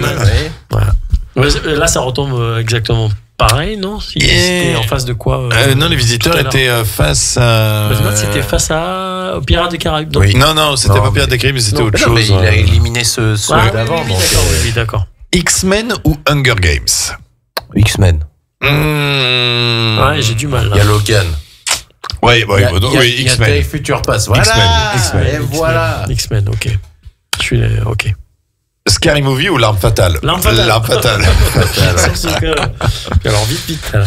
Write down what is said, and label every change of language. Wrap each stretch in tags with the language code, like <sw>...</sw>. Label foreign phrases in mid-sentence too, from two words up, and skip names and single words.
<fr>Voilà. Ouais, là, ça retombe exactement pareil, non? C'était en face de quoi Non, Les Visiteurs tout à l'heure. étaient face à. Batman, c'était face à Pirates des Caraïbes. Oui. Non, c'était Non, pas Pirates mais- des Caraïbes, mais c'était Non, autre Non, mais chose. il a éliminé ceux d'avant. oui, donc, d'accord, oui, d'accord. X-Men ou Hunger Games? X-Men. Ouais, j'ai du mal. Hein. Il y a Logan. Oui, Il y a Day X-Men. Future Pass. Voilà. X-Men. Et voilà. X-Men, ok. Je suis ok. Scary Movie ou L'Arme Fatale? L'Arme Fatale. L'Arme Fatale. Alors, vite. Là.</fr>